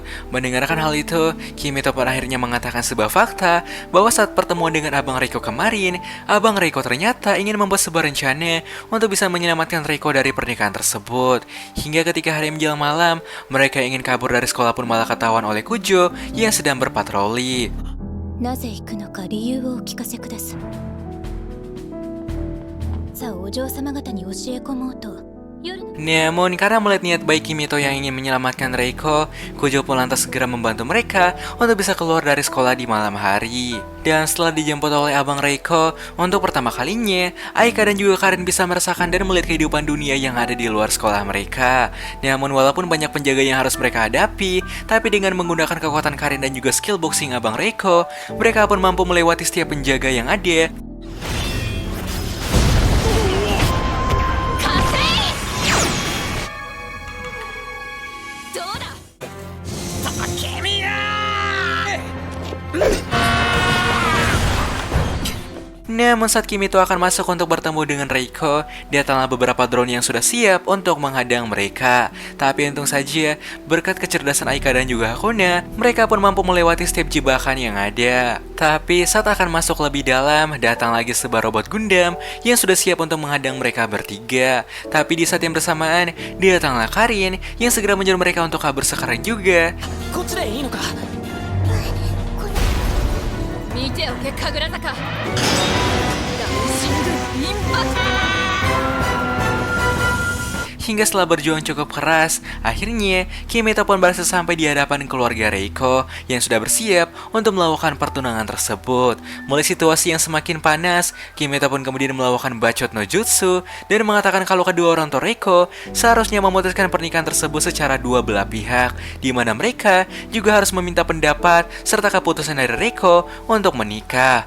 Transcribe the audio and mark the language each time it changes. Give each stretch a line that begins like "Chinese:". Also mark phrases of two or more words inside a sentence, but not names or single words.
Indonesian: Mendengarkan hal itu, Kimito pun akhirnya mengatakan sebuah fakta bahwa saat pertemuan dengan abang Reiko kemarin, abang Reiko ternyata ingin membuat sebuah rencana untuk bisa menyelamatkan Reiko dari pernikahan tersebut. Hingga ketika hari menjelang malam, mereka ingin kabur dari sekolah pun malah ketahuan oleh Kujo yang sedang berpatroli.
Japanese: なぜ行くのか理由をお聞かせください。さあお嬢様方に教え込もうと夜の
Indonesian: Namun karena melihat niat baik Kimito yang ingin menyelamatkan Reiko, Kujo pun lantas segera membantu mereka untuk bisa keluar dari sekolah di malam hari. Dan setelah dijemput oleh abang Reiko, untuk pertama kalinya, Aika dan juga Karin bisa merasakan dan melihat kehidupan dunia yang ada di luar sekolah mereka. Namun walaupun banyak penjaga yang harus mereka hadapi, tapi dengan menggunakan kekuatan Karin dan juga skill boxing abang Reiko, mereka pun mampu melewati setiap penjaga yang ada.
Japanese: どうだ君や
Indonesian: Namun saat Kimito akan masuk untuk bertemu dengan Reiko, datanglah beberapa drone yang sudah siap untuk menghadang mereka. Tapi untung saja, berkat kecerdasan Aika dan juga Hakuna, mereka pun mampu melewati setiap jebakan yang ada. Tapi saat akan masuk lebih dalam, datang lagi sebuah robot Gundam yang sudah siap untuk menghadang mereka bertiga. Tapi di saat yang bersamaan, datanglah Karin yang segera menyuruh mereka untuk kabur sekarang juga.
Japanese: こっちでいいのか。見ておけ神楽坂ダウンシングインパクト
Indonesian: Hingga setelah berjuang cukup keras, akhirnya Kimito pun berhasil sampai di hadapan keluarga Reiko yang sudah bersiap untuk melakukan pertunangan tersebut. Mulai situasi yang semakin panas, Kimito pun kemudian melakukan bacot
Japanese: の術
Indonesian: dan mengatakan kalau kedua orang tua Reiko seharusnya memutuskan pernikahan tersebut secara dua belah pihak, di mana mereka juga harus meminta pendapat serta keputusan dari Reiko untuk menikah.